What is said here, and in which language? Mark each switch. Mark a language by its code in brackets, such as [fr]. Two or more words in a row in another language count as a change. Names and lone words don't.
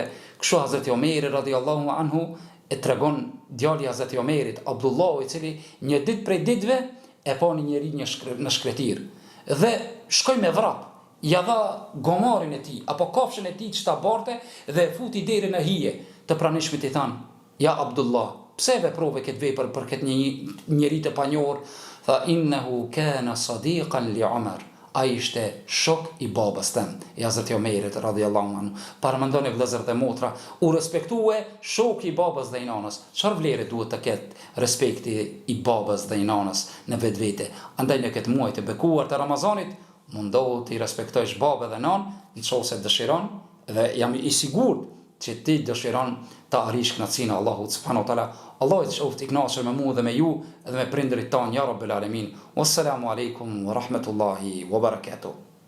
[sq] Kështu Hazreti Omeri [ar] رضي الله عنه [sq] e tregon djali i Hazreti Omerit, Abdullah, i cili një ditë prej ditëve e pa një njeri në shkretir dhe shkoi me vrap, ja dha gomarin e tij apo kafshën e tij çta barte dhe e futi deri në hije. Të pranishmit i than: "Ja Abdullah, pse veprove këtë vepër për këtë njeri të panjohur?" Tha: [ar] "إنه كان صديقا لعمر." [sq] Ai ishte shok i babës tem, i Hazreti Omerit [ar] رضي الله عنه. [sq] Paramendoni vëllezër dhe motra, u respektue shoku i babës dhe i nanës. Çfarë vlere duhet të ketë respekti i babës dhe i nanës në vetvete? Andaj në këtë muaj të bekuar të Ramazanit, mundohu të i respektojsh babën dhe nanën, nëse dëshiron, dhe jam i sigurt që ti dëshiron të arrish kënaqësinë e Allahut [ar] سبحانه وتعالى. [sq] Allah të qoftë i kënaqur me mua dhe me ju dhe me prindërit tanë, [ar] يا رب العالمين. والسلام عليكم ورحمة الله وبركاته.